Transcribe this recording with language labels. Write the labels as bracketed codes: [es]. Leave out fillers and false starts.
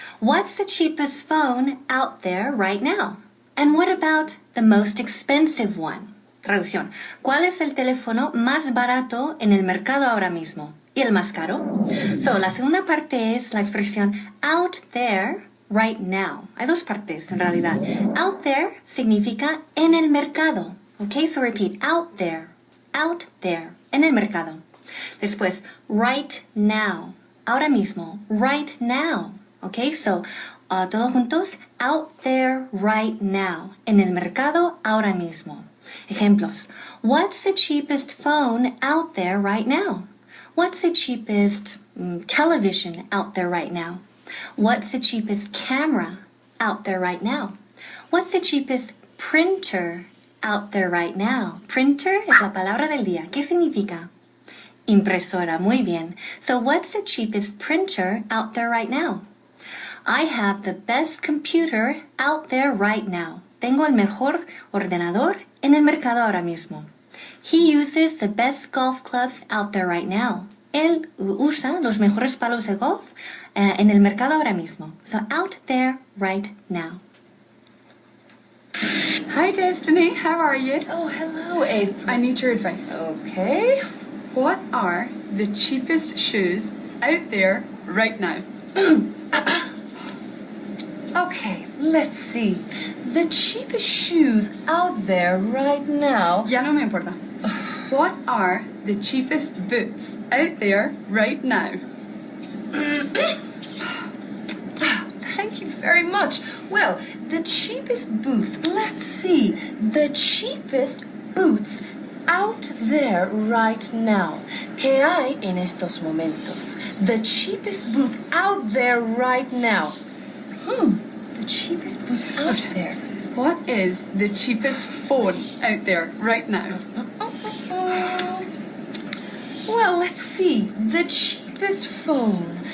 [en] What's the cheapest phone out there right now? And what about the most expensive one? [es] Traducción. ¿Cuál es el teléfono más barato en el mercado ahora mismo? ¿Y el más caro? So, la segunda parte es la expresión [en] out there right now. [es] Hay dos partes en realidad. [en] Out there [es] significa en el mercado. [en] Ok, so repeat. Out there, [es] en el mercado. Después, [en] right now. [es] Ahora mismo, [en] right now. Ok, so, [es] todos juntos, [en] out there right now. [es] En el mercado ahora mismo. Ejemplos. [en] What's the cheapest phone out there right now? What's the cheapest television out there right now? What's the cheapest camera out there right now? What's the cheapest printer out there right now? [es] Printer es la palabra del día. ¿Qué significa? Impresora, muy bien. [en] So what's the cheapest printer out there right now? I have the best computer out there right now. [es] Tengo el mejor ordenador en el mercado ahora mismo. [en] He uses the best golf clubs out there right now. [es] Él usa los mejores palos de golf en el mercado ahora mismo. [en] So out there right now. Hi, Destiny. How are you? Oh, hello, April. I need your advice. Okay. What are the cheapest shoes out there right now? Okay, let's see. The cheapest shoes out there right now. [es] Ya no me importa. [en] What are the cheapest boots out there right now? Thank you very much. Well, the cheapest boots. Let's see. The cheapest boots out there right now. [es] ¿Qué hay en estos momentos? [en] The cheapest boots out there right now. The cheapest boots out there. What is the cheapest phone out there right now? Well, let's see. The cheapest phone.